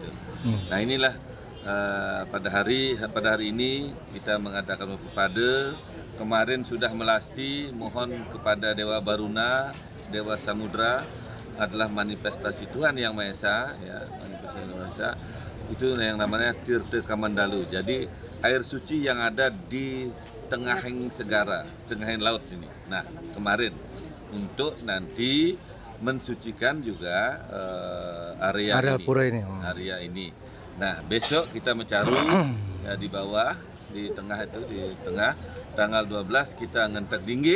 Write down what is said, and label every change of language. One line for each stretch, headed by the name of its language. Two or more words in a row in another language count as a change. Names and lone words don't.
Indonesian: Nah, inilah pada hari ini kita mengadakan Mapepade. Kemarin sudah melasti, mohon kepada Dewa Baruna, Dewa Samudra, adalah manifestasi Tuhan Yang Maha Esa, ya, manifestasi Tuhan Yang Maha Esa. Itu yang namanya Tirta Kamandalu. Jadi air suci yang ada di
Balinese: tengahing segara,
Indonesian: tengahing laut ini. Nah, kemarin untuk nanti mensucikan juga area ini, pura ini. Area ini. Nah, besok kita mencaru ya, di bawah, di tengah itu, di tengah tanggal 12 kita Ngenteng Linggih.